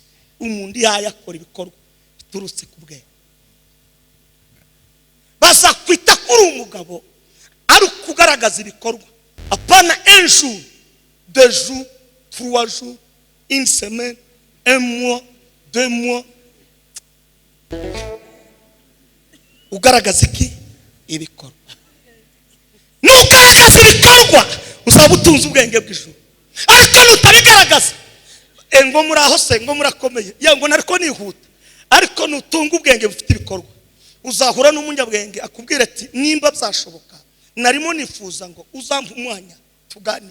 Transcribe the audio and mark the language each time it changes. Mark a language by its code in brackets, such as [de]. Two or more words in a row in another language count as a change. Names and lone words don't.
[rw] Umuntu yayakora ibikorwa biturutse ku bwenge. Bazakwita kuri umugabo ari kugaragaza ibikorwa, apana [fr] un jour, deux jours, trois jours, une semaine, un mois, deux mois. [rw] Ugaragaza iki? Ibikorwa. Nugaragaza ibikorwa uzaba utunze ubwenge bw'ijuru. Ariko nutabigaragaza ngo muraho se ngo murakomeye ngo nariko nihuta, ariko nutunga ubwenge bufite ibikorwa uzahura n'umunyabwenge akubwira ati nimba byashoboka narimo nifuza ngo uzampa umwanya tuganire.